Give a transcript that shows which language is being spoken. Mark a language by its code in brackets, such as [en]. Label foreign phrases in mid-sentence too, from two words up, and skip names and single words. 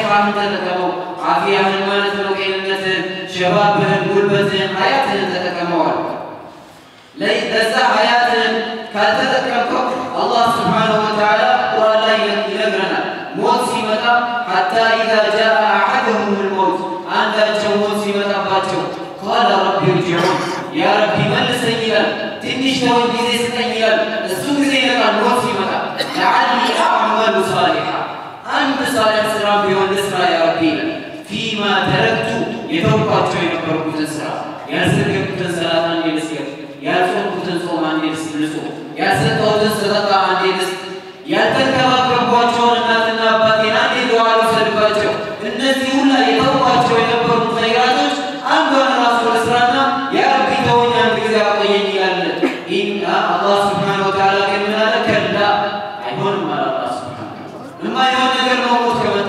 [am] ተጠቀመው አፊያህን ማለት ነው ጤንነትህን ሸባብህን ጉልበትህን ሀያትህን ተጠቀመዋል ለዛ ሀያትህን ካልተጠቀምከው [ar] الله سبحانه وتعالى [am] ቁርአን ላይ ይነግረናል ሞት ሲመጣ [ar] حتى إذا جاء أحدهم الموت [am] አንዳቸው ሞት ሲመጣባቸው [ar] قال رب ارجعون يا ربي [am] መልሰኝ ይላል ትንሽ ነው ጊዜ ስጠኝ ይላል እሱ ጊዜ ይመጣል ሞት ሲመጣ [ar] لعلي أعمل صالحا [am] አንድ صالح ስራ ቢሆን ልስራ [ar] يا ربي فيما تركت [am] የተውኳቸው የነበርኩትን ስራ ያልሰገድኩትን ሰላት አንዴ ልስገድ ያልጾምኩትን ጾም አንዴ ልጾም ያልሰጠሁትን ሰደቃ አንዴ ልስጥ ያልተንከባከብኳቸውን እናትና አባቴን አንዴ ዱዓ ልውሰድባቸው እነዚህ ሁላ የተውኳቸው የነበሩ ኸይራቶች አንዷን ራሱ ልስራና [ar] يا ربي [am] ተወኝ አንድ ጊዜ አቆየኝ ይላል [ar] الله سبحانه وتعالى [am] ግን ምን አለ ከላ አይሆንም አለ [ar] الله سبحانه [am] የማይሆን ነገር ነው ሞት ከመጣ